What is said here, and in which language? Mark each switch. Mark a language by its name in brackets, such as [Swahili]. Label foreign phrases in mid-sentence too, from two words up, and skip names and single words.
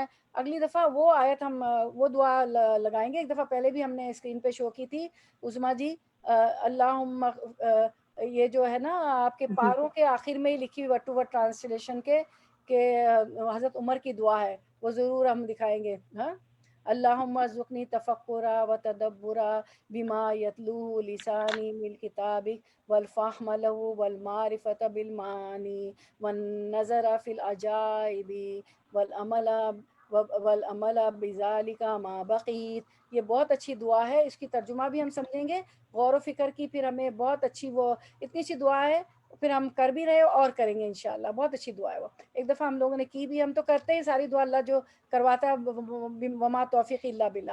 [Urdu] اگلی دفعہ وہ آیت ہم وہ دعا لگائیں گے. ایک دفعہ پہلے بھی ہم نے اسکرین پہ شو کی تھی عظمیٰ جی. اللہم یہ جو ہے نا آپ کے پاروں کے آخر میں ہی لکھی ہوئی [English] word to word translation [Urdu] کے، کہ حضرت عمر کی دعا ہے، وہ ضرور ہم دکھائیں گے. [Arabic] ہاں، اللہم ارزقنی تفکرا و تدبرا بما یتلوہ لسانی من کتابک والفہم لہ والمعرفۃ بالمعانی والنظر فی العجائب والعمل بذالک ما بقیت. [Urdu] یہ بہت اچھی دعا ہے، اس کی ترجمہ بھی ہم سمجھیں گے غور و فکر کی. پھر ہمیں بہت اچھی، وہ اتنی اچھی دعا ہے، پھر ہم کر بھی رہے اور کریں گے انشاءاللہ. بہت اچھی دعا ہے وہ، ایک دفعہ ہم لوگوں نے کی بھی، ہم تو کرتے ہیں ساری دعا، اللہ جو کرواتا ہے [Arabic] وما توفیق الا باللہ.